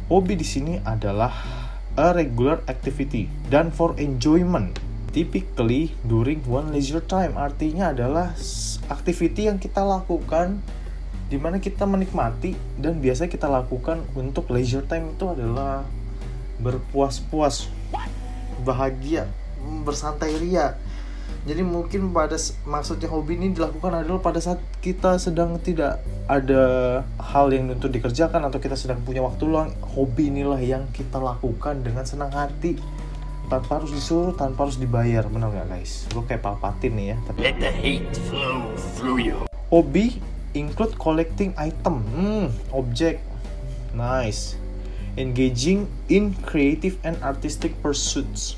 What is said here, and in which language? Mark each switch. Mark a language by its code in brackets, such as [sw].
[id] Hobi di sini adalah [en] a regular activity done for enjoyment, typically during one leisure time. [id] Artinya adalah activity yang kita lakukan dimana kita menikmati, dan biasanya kita lakukan untuk leisure time. Itu adalah berpuas-puas, bahagia, bersantai ria. Jadi mungkin maksudnya hobi ini dilakukan adalah pada saat kita sedang tidak ada hal yang untuk dikerjakan, atau kita sedang punya waktu luang. Hobi inilah yang kita lakukan dengan senang hati, tanpa harus disuruh, tanpa harus dibayar. Benar nggak guys? Gue kayak Palpatine nih ya. [en] Let the hate flow through you. Hobi include collecting item, object, nice. Engaging in creative and artistic pursuits.